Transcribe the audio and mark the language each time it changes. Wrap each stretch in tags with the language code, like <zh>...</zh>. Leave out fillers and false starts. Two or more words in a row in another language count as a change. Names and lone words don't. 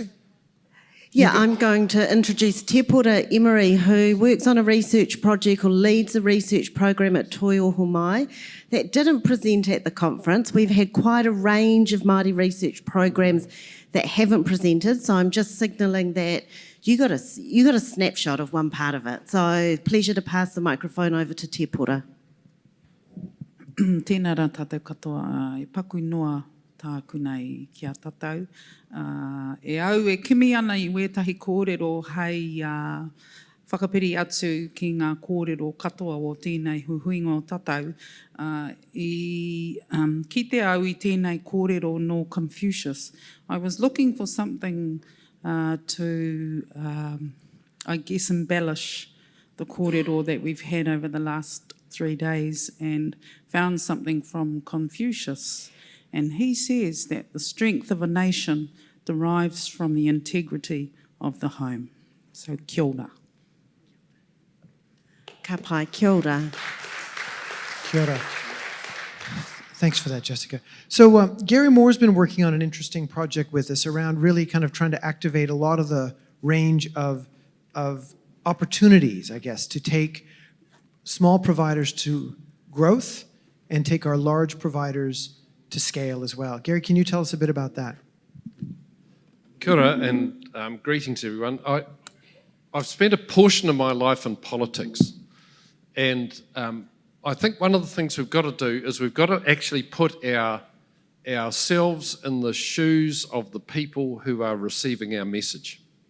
<en>Yeah, I'm going to introduce Te Pora Emery, who works on a research project or leads a research program at Toiōho Mai that didn't present at the conference. We've had quite a range of Māori research programs that haven't presented, so I'm just signalling that you got a snapshot of one part of it. So pleasure to pass the microphone over to Te Pora.</en> <mi>Tēnā rā tātou katoa, e paku ingoa tāku nei kia tatau. E au e kimi ana I wētahi kōrero hei whakapiri atu ki ngā kōrero katoa o tēnei huhuinga o tatau. Ki te au I tēnei kōrero no Confucius.</mi> <en>I was looking for something to, I guess, embellish the kōrero that we've had over the last 3 days and found something from Confucius. And he says that the strength of a nation derives from the integrity of the home.</en> <mi>So kia ora. Ka pai, kia ora. Kia ora.</mi> <en>Thanks for that, Jessica. So Gary Moore's been working on an interesting project with us around really kind of trying to activate a lot of the range of opportunities, I guess, to take small providers to growth and take our large providers to scale as well. Gary, can you tell us a bit about that?</en> <mi>Kia ora,</mi> <en>and greetings everyone. I've spent a portion of my life in politics, and I think one of the things we've got to do is we've got to actually put ourselves in the shoes of the people who are receiving our message.</en>